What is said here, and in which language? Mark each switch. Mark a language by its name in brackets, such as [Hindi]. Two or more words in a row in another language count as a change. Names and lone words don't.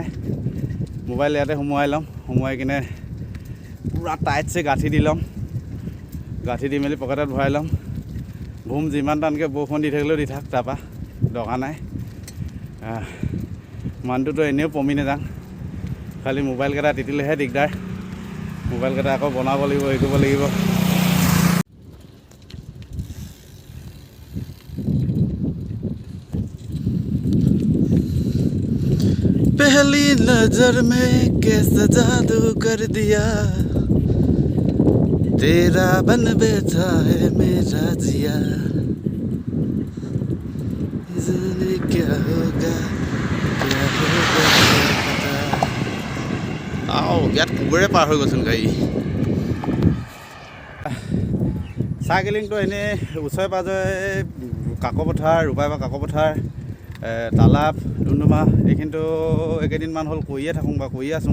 [Assamese] মোবাইল ইয়াতে সোমোৱাই ল'ম, সোমোৱাই কিনে পূৰা টাইটছে গাঁঠি দি ল'ম, গাঁঠি দি মেলি পকেটত ভৰাই ল'ম। ভুম যিমান টানকৈ বৰষুণ দি থাকিলেও দি থাক, তাৰপৰা দৰকাৰ নাই। মানুহটোতো এনেও পমি নাযাওঁ, খালি মোবাইলকেইটা তিতিলেহে দিগদাৰ। মোবাইলকেইটা আকৌ বনাব লাগিব, হেৰি কৰিব লাগিব। [Hindi] पहली नजर में कैसा जादू कर दिया, तेरा बन बैठा है मेरा जिया, जाने क्या होगा [Assamese] ইয়াত কুকুৰে পাৰ হৈ গৈছিল গাড়ী। চাইকেলিংটো এনেই ওচৰে পাঁজৰে কাকপথাৰ, ৰূপাইবাৰ কাকপথাৰ, তালাপ, ডুমডুমা এইখিনিতো এইকেইদিনমান হ'ল কৰিয়ে থাকোঁ বা কৰিয়ে আছোঁ।